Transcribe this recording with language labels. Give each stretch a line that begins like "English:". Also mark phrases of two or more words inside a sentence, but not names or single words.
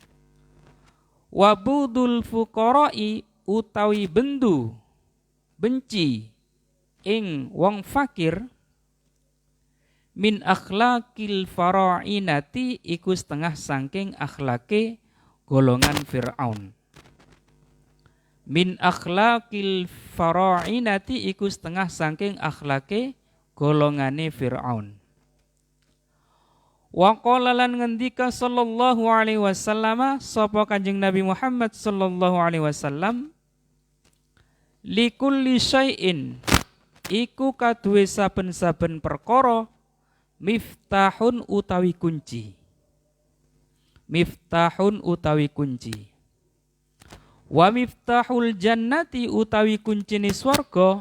Arabic: وبغض الفقراء
Javanese: utawi benci ing wong fakir
Arabic: من أخلاق الفراعنة
Javanese: iku setengah saking akhlake golongan Fir'aun.
Arabic: من أخلاق الفراعنة
Javanese: iku setengah saking akhlake golongane Fir'aun.
Arabic: وقال
Javanese: lan ngendika
Arabic: صلى الله عليه وسلم
Javanese: sapa Kanjeng Nabi Muhammad
Arabic: صلى الله عليه وسلم لكل شيء
Javanese: iku kaduwe saben-saben perkara miftahun utawi kunci. Miftahun utawi kunci.
Arabic: ومفتاح الجنة
Javanese: utawi kuncine swarga.